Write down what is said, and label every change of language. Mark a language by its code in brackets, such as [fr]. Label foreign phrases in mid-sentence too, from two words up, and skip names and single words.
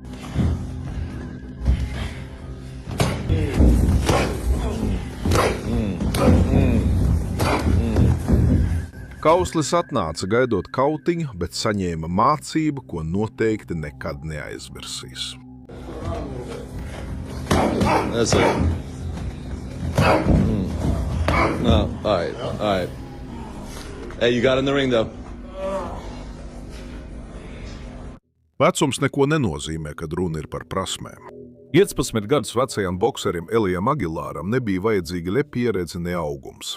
[lv] Kauslis atnāca gaidot kautiņu, bet saņēma mācību, ko noteikti nekad neaizmirsīs. [en] That's it. No, all right. Hey, you got in the ring, though. [lv] Vecums neko nenozīmē, kad runa ir par prasmēm. 15 gadus vecajam bokserim Elijam Agilāram nebija vajadzīga ne pieredze, ne augums.